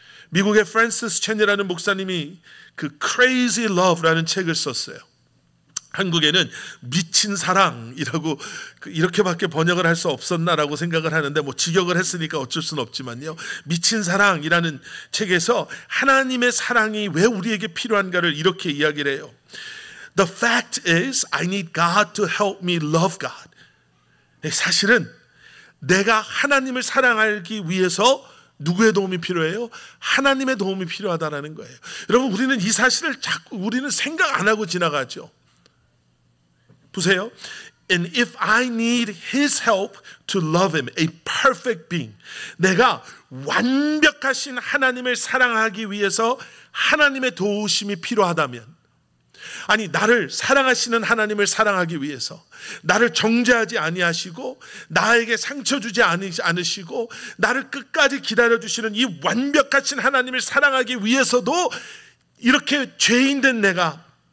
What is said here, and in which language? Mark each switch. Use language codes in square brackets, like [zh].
[ko] 미국의 프랜시스 첸이라는 목사님이 그 Crazy Love라는 책을 썼어요. 한국에는 미친 사랑이라고 이렇게밖에 번역을 할 수 없었나라고 생각을 하는데, 뭐 직역을 했으니까 어쩔 수는 없지만요, 미친 사랑이라는 책에서 하나님의 사랑이 왜 우리에게 필요한가를 이렇게 이야기를 해요. [en] The fact is, I need God to help me love God. [ko] 사실은 내가 하나님을 사랑하기 위해서 누구의 도움이 필요해요? 하나님의 도움이 필요하다는 거예요. 여러분, 우리는 이 사실을 자꾸 우리는 생각 안 하고 지나가죠. 보세요. [en] And if I need His help to love Him, a perfect being, [ko] 내가 완벽하신 하나님을 사랑하기 위해서 하나님의 도우심이 필요하다면, 아니, 나를 사랑하시는 하나님을 사랑하기 위해서 나를 정죄하지 아니하시고 나에게 상처 주지 않으시고 나를 끝까지 기다려주시는 이 완벽하신 하나님을 사랑하기 위해서도 이렇게 죄인된 내가,